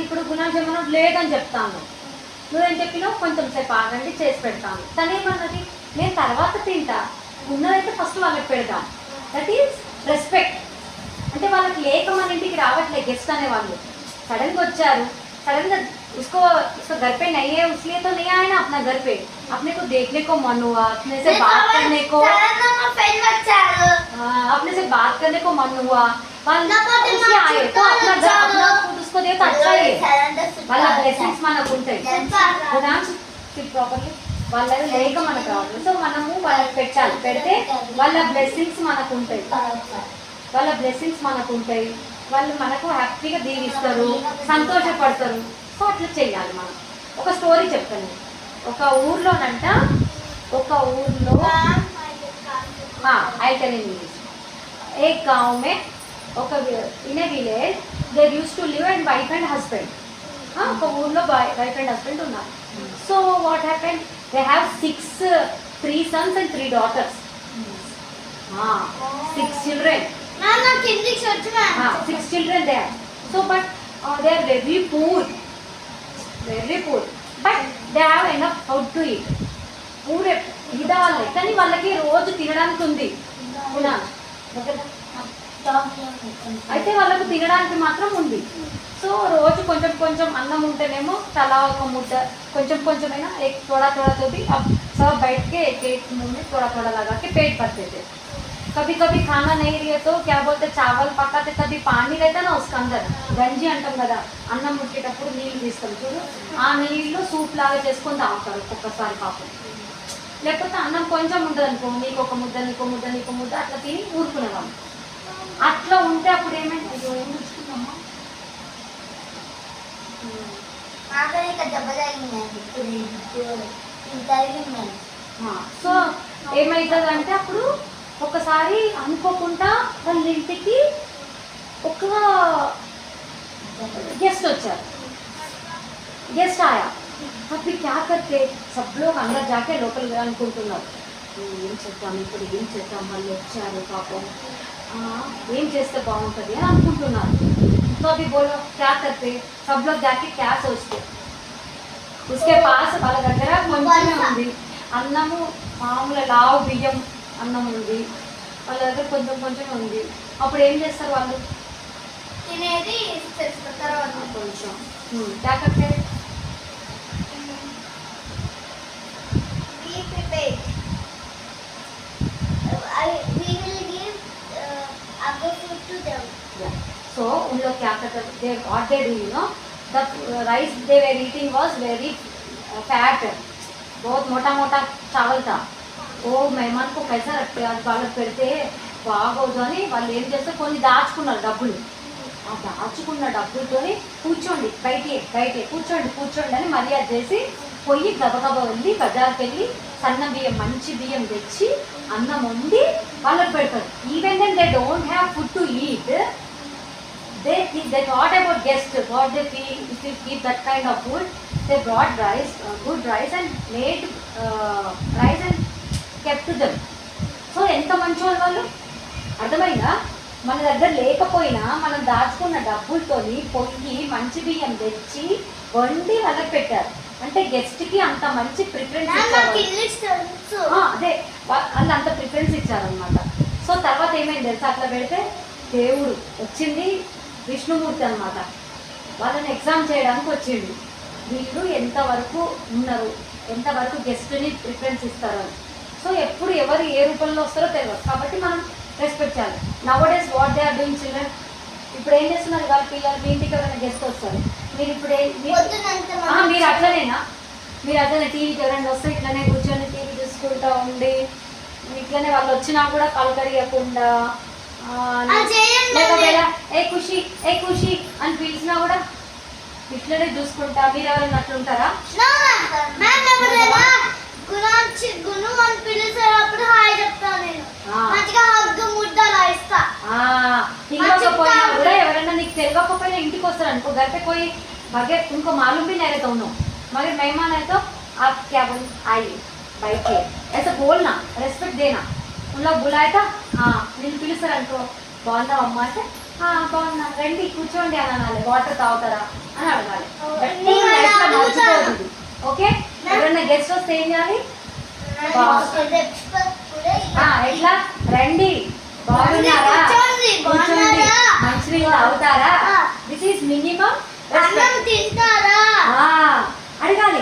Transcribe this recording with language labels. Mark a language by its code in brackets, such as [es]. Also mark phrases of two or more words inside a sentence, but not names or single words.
[te] ఇప్పుడు గులాబ్ జామున్ లేదని చెప్తాను, నువ్వేం చెప్పినావు? కొంచెం సేపు ఆగండి చేసి పెడతాను. తను ఏమన్నది? నేను తర్వాత తింటా, ఉన్నదైతే ఫస్ట్ వాళ్ళకి పెడతాం. [en] That is respect. [te] అంటే వాళ్ళకి లేక మన ఇంటికి రావట్లే గెస్ట్ అనే వాళ్ళు, సడన్గా వచ్చారు. [hi] सडन उसको उसका घर पे नहीं है इसलिए तो नहीं आया ना अपना घर पे. अपने को देखने को मन हुआ, अपने से बात करने को, अपने से बात करने को मन हुआ, उसलिए आए. तो अपना घर अपना फूड उसको दे तो अच्छा है. [te] వాళ్ళ బ్లెస్సింగ్స్ మనకు ఉంటాయి. ప్రాపర్లీ వాళ్ళ లేక మనకు రావాలి. సో మనము వాళ్ళకి పెట్టాలి, పెడితే వాళ్ళ బ్లెస్సింగ్స్ మనకు ఉంటాయి. వాళ్ళ బ్లెస్సింగ్స్ మనకు ఉంటాయి, వాళ్ళు మనకు హ్యాపీగా దీవిస్తారు, సంతోషపడతారు. సో అట్లా చేయాలి మనం. ఒక స్టోరీ చెప్తాను. ఒక ఊర్లోనంట, ఒక ఊర్లో [hi] एक गाँव में [en] in a village they used to live and wife and husband. [te] ఒక ఊర్లో [en] wife and husband ఉన్నారు. So what happened? They have 3 sons and 3 daughters. 6 children. Mama, Kindix ochna. 6 children there. So but they are very poor. But they have enough food to eat. [te] పూరే ఇదాలే కానీ వాళ్ళకి రోజు తినడానికి ఉంది. అయితే వాళ్ళకు తినడానికి మాత్రం ఉంది. సో రోజు కొంచెం కొంచెం అన్నం ఉంటేనేమో తలా ఒక ముద్ద కొంచెం కొంచెమైనా [hi] थोड़ा थोड़ा तो भी अब सब बैठ के एक मुंह में थोड़ा थोड़ा लगा के पेट भरते थे. कभी कभी खाना नहीं रहे तो क्या बोलते चावल पकाते, कभी पानी रहता ना उसके अंदर गंजी अंटाం [te] కదా, అన్నం ఉడికేటప్పుడు నీళ్ళు తీస్తాం చూడు, ఆ నీళ్ళు సూప్ లాగా చేసుకొని తాగుతారు ఒక్కొక్కసారి. పాపం లేకపోతే అన్నం కొంచెం ఉంటుంది అనుకో, నీకు ఒక ముద్ద నీకు ముద్ద నీకు ముద్ద అట్లా తిని ఊరుకునేవాళ్ళం. అట్లా ఉంటే అప్పుడు ఏమైంది, అయ్యో ఏం చూసుకున్నామా ఆకలి ఇక దెబ్బ తగిలిందండి ఇప్పుడు తగిలిందండి. సో ఏమవుతుంది అంటే అప్పుడు ఒకసారి అనుకోకుండా వాళ్ళ ఇంటికి ఒక गेस्ट వచ్చారు. [hi] गेस्ट आया [te] అప్పుడు [hi] क्या करते सब लोग अंदर जाके लोकल [te] అనుకుంటున్నారు ఏం చేద్దాం ఇప్పుడు ఏం చేద్దాం, వాళ్ళు వచ్చారు పాపం ఏం చేస్తే బాగుంటుంది అని అనుకుంటున్నారు. [hi] तो अभी बोलो क्या करते, सब लोग जाके क्या सोचते, उसके पास [te] వాళ్ళ దగ్గర కొంచెమే ఉంది అన్నము, మామూలు లావు బియ్యం అన్నం ఉంది, వాళ్ళ దగ్గర కొంచెం కొంచెం ఉంది. అప్పుడు ఏం చేస్తారు వాళ్ళు, తినేది తర్వాత [hi] కొంచెం क्या करते हैं, [en] be prepared. We will give our food to them. [hi] so उन लोग क्या करते, [en] they what they do, you know, the rice they were eating was very fat, [hi] बहुत मोटा मोटा चावल था. वो मेहमान को कैसा रखते, [te] అది వాళ్ళకి పెడితే బాగోదు అని వాళ్ళు ఏం చేస్తే కొన్ని దాచుకున్నారు డబ్బులు. ఆ దాచుకున్న డబ్బులతోని కూర్చోండి బయటే కూర్చోండి అని మర్యాద చేసి పొయ్యి గబగబ వెళ్ళి బజార్కి వెళ్ళి సన్న బియ్యం మంచి బియ్యం తెచ్చి అన్నం వండి వాళ్ళకి పెడతారు. [en] Even then they don't have food to eat, they thought about guests, what they feel if you keep that kind of food. They brought rice, good rice and made rice and kept to them. [te] సో ఎంత మంచి వాళ్ళు, అర్థమైందా? మన దగ్గర లేకపోయినా మనం దాచుకున్న డబ్బులతోని పొయ్యి మంచి బియ్యం తెచ్చి వండి వాళ్ళకి పెట్టారు. అంటే గెస్ట్కి అంత మంచి ప్రిఫరెన్స్ ఇచ్చారు. అదే వాళ్ళు అంత ప్రిఫరెన్స్ ఇచ్చారనమాట. సో తర్వాత ఏమైంది తెలుసా, అట్లా పెడితే దేవుడు వచ్చింది విష్ణుమూర్తి అనమాట, వాళ్ళని ఎగ్జామ్ చేయడానికి వచ్చిండు. వీళ్ళు ఎంతవరకు ఉన్నారు, ఎంతవరకు గెస్ట్ని ప్రిఫరెన్స్ ఇస్తారు అని. సో ఎప్పుడు ఎవరు ఏ రూపంలో వస్తారో తెలియదు, కాబట్టి మనం రెస్పెక్ట్ చేయాలి. [en] Nowadays what they are doing children, [te] ఇప్పుడు ఏం చేస్తున్నారు వాళ్ళ పిల్లలు, మీ ఇంటికి ఎవరైనా గెస్ట్ వస్తారు, మీరు ఇప్పుడు మీరు అట్లనేనా, మీరు అట్లనే టీవీకి ఎవరైనా వస్తే ఇట్లనే కూర్చొని టీవీ చూసుకుంటూ ఉండి ఇట్లనే వాళ్ళు వచ్చినా కూడా కలకరియకుండా, లేకపోతే ఏ ఖుషి అని పిలిచినా కూడా ఇట్లనే చూసుకుంటా మీరు ఎవరైనా అట్లుంటారా? తెలియకపోయినా కూడా ఎవరైనా నీకు తెలియకపోయినా ఇంటికి వస్తారు అనుకో, [hi] घर पे कोई बगैर तुमको मालूम भी नहीं रहता उन्होंने, मगर मेहमान है तो आप क्या बोल आइए बैठिए ऐसा बोलना, रेस्पेक्ट देना. उन लोग बुलाए था [te] నేను పిలుస్తారు అనుకో, బాగున్నావు అమ్మ అంటే బాగున్నా రండి కూర్చోండి అని అనాలి, వాటర్ తాగుతారా అని అడగాలి. ఓకే, ఎవరైనా గెస్ట్ వస్తే ఏం చేయాలి, ఎట్లా రండి బాగున్నారా కూర్చోండి మంచినీళ్ళు తాగుతారా, [en] This is minimum [te] అడగాలి.